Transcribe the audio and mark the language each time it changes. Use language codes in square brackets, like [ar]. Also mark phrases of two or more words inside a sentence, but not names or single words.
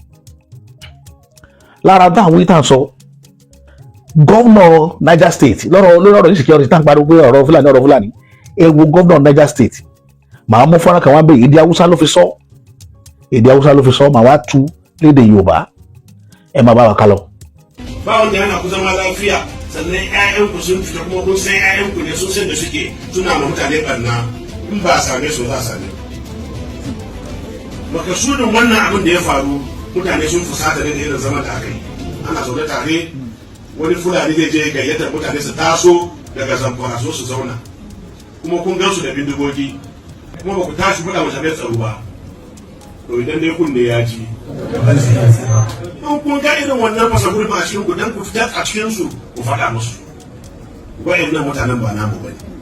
[yo] lára dá àwọn ìtàn sọ gọ́vnọ̀ Niger State lórí ọ̀rọ̀ insecurity tá ń pariwo pé ọ̀rọ̀ Fúlàní ẹ wo gọ́vnọ̀ Niger State màá mú fọ́nrán kan wá bẹ́ẹ̀ èdè Haúsá ló fi sọ màá wá tú lédè Yorùbá ẹ máa bá wa ká lọ. [ha] Bawon da yana kusa ma lafiya sannan 'ya'yanku sun fita kuma kun san 'ya'yanku ne sun san da suke suna ma mutane barna in ba a same su za a same makasudin wannan abin da ya faru mutane sun fusata ne da irin zama da aka yi ana zaune tare wani Fulani zai je gayyatar mutane su taso daga Zamfara so su zauna kuma kun gansu da bindigogi kuma ba ku tashi faɗa masa mai tsaro ba to idan dai kun ne ya ji in kun ga irin wannan fasa gurbi a cikin ku dan ku fitar a cikin su ku faɗa musu wa'annan mutanen ba namu bane